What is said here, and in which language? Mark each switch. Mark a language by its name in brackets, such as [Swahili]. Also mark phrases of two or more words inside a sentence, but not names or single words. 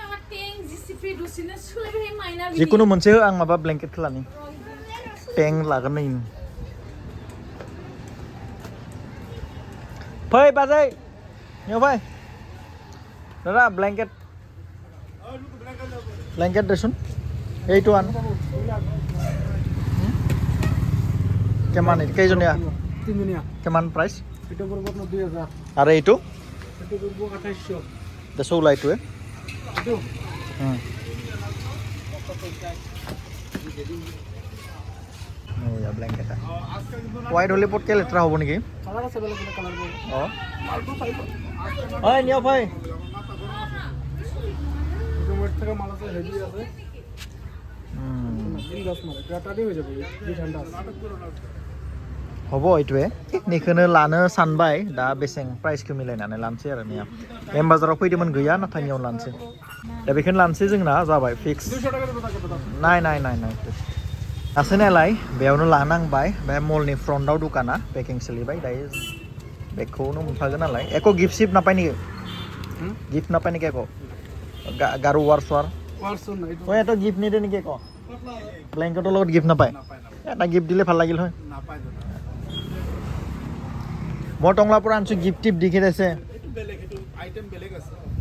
[Bodo] जिखुनु मोनसे हो आं माबा ब्लेंकेटखौ लानि टें लागोन नै फै बाजै इयाव फै दादा ब्लेंकेट देसुन [Assamese] এইটো আন কেমান কেইজনীয়া তিনজনীয়া কেমান প্ৰাইচ [Bangla] এটা পড়ব আপনার 2000 [Assamese] আর এইটো [Bangla] এটা পড়ব 2800 [Assamese] দেশো লাইটোৱে এটো [Bangla] ওয়া ব্ল্যাঙ্কেট হোয়াইট হলে পটকে লেট্রা হবো নাকি কালার আছে বেলে বেলে কালার বল মালটো পাইব ওই নিও ভাই এটা ওয়েট থেকে মাল আছে হেভি আছে দিন 10 মাল এটা টাডি হয়ে যাবে এই ঠান্ডা [Assamese] হবো এইটোৱে [Bodo] निखौनो लानो सानबाय दा बेसें प्राइसखौ मिलायनानै लानसै आरो निया एम बाजाराव फैदोंमोन गैया नाथाय नियाव लानसै दा बेखौनो लानसै जोंना जाबाय फिक्स [Bangla] 200 টাকা দেব [Bodo] नाय दासो नालाय बेयावनो लानांबाय बे मलनि फ्रन्टआव दुकाना पेकिं सोलिबाय दायो बेखौनो मोनफागोन नालाय एको गिफ्ट सिफ्ट नापाय नेকি गिफ्ट नापाय नेকি एको गारु वारसवार [Assamese] নাই ওই এটা গিফট নিদে নেকি ক ব্ল্যাঙ্কেটৰ লগত গিফট নাপায় এটা গিফট দিলে ভাল লাগিল হয় নাপায় মই টংলা পৰা আনছো গিফট টিপ দিখে দিছে বেলেগ এটো আইটেম বেলেগ আছে